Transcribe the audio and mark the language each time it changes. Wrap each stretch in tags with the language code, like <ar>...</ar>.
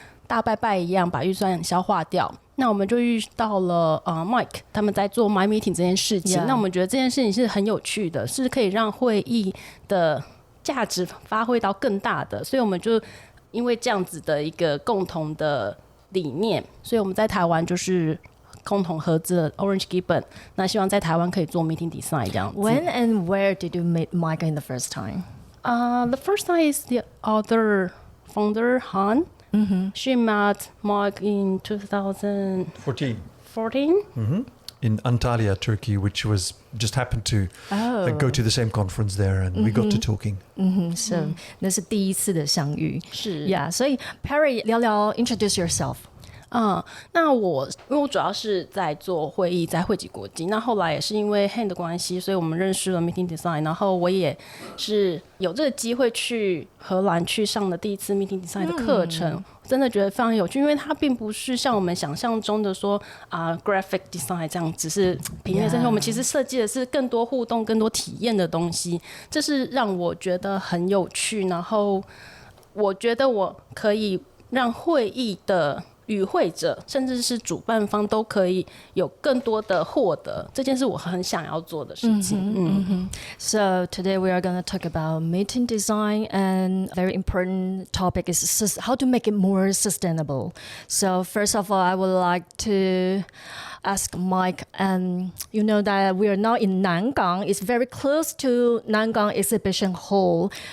<zh>大拜拜一样把预算消化掉，那我们就遇到了Mike 他们在做 My Meeting 这件事情， 那我们觉得这件事情是很有趣的，是可以让会议的价值发挥到更大的，所以我们就因为这样子的一个共同的理念，所以我们在台湾就是共同合资了 Orange Gibbon， 那希望在台湾可以做 Meeting Design 这样子。</zh> <en>When and where did you meet Mike in the first time? The first time is the other founder, Han. Mm-hmm. She met Mike in 2014. In Antalya, Turkey, which was just happened to go to the same conference there, and we got to talking.</en> <zh>So 那是第一次的相遇，是</zh> <en>Yeah.</en> <zh>所以 Pairry 聊聊 introduce yourself。那因为我主要是在做会议，在汇集国际。那后来也是因为 Han 的关系，所以我们认识了 Meeting Design。然后我也是有这个机会去荷兰去上了第一次 Meeting Design 的课程，真的觉得非常有趣，因为它并不是像我们想象中的说graphic design 这样，只是平面设计。我们其实设计的是更多互动、更多体验的东西，这是让我觉得很有趣。然后我觉得我可以让会议的与会者甚至是主办方都可以有更多的获得，这件事我很想要做的事情。</zh> <en>So today we are going to talk about meeting design, and very important topic is how to make it more sustainable. So first of all, I would like to ask Mike, and you know that we are now in Nangang. It's very close to Nangang Exhibition Hall.</en>